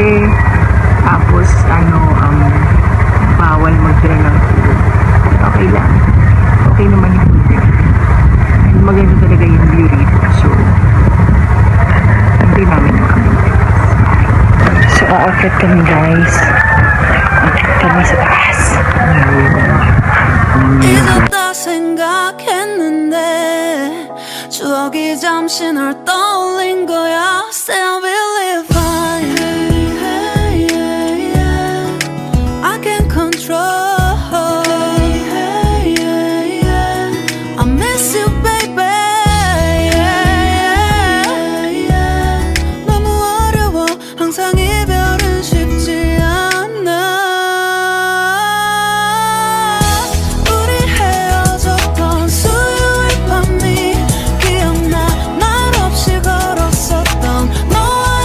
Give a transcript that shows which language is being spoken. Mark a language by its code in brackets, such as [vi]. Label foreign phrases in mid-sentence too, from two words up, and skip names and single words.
[tl] Tapos, bawal magdala ng food. Okay lang. Okay naman yung food. And maganda talaga yung view rito. So, hindi namin kami. So, aakit kami, guys. Aakit kami sa taas. [ko] 잊었다 생각했는데 추억이 잠시 널 떠올린 거야 [en] Still believe I can control I miss you baby [ko] 너무 어려워 항상 이별은 쉽지 않아 우리 헤어졌던 수요일 밤이 기억나 말 없이 걸었었던 너와